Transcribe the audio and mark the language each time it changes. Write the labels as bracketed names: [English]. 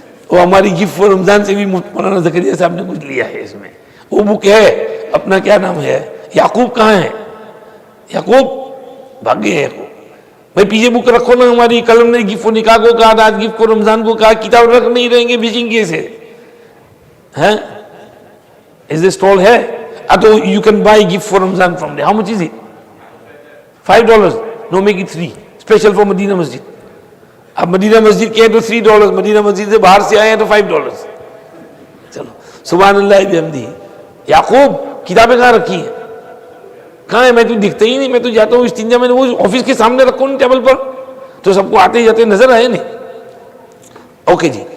[Urdu] وہ ہماری gift for رمضان سے بھی مولانا زکریا صاحب نے کچھ لیا ہے اس میں. وہ بک ہے, اپنا کیا نام ہے, یعقوب کہاں ہے؟ یعقوب بھاگ گئے. یعقوب بھائی پیچھے بک رکھو نا. ہماری قلم نے گفٹ فور نکاح کو کہا, آج گفٹ فور رمضان کو کہا, کتاب رکھ نہیں رہیں گے, بیچیں گے اسے. [English] Is this stall [Urdu] ہے? تو [English] you can buy gift for Ramzan from there. How much is it? $5? No, make it 3. Special for Medina Masjid. [Urdu] اب مدینہ مسجد کے ہیں تو $3, مدینہ مسجد سے باہر سے آئے ہیں تو $5. چلو سبحان اللہ بحمدہ. یعقوب کتابیں کہاں رکھی ہیں؟ کہاں ہے؟ میں تو دکھتا ہی نہیں. میں تو جاتا ہوں استنجا میں, وہ آفس کے سامنے رکھو نا ٹیبل پر, تو سب کو آتے جاتے نظر آئے نہیں. اوکے جی.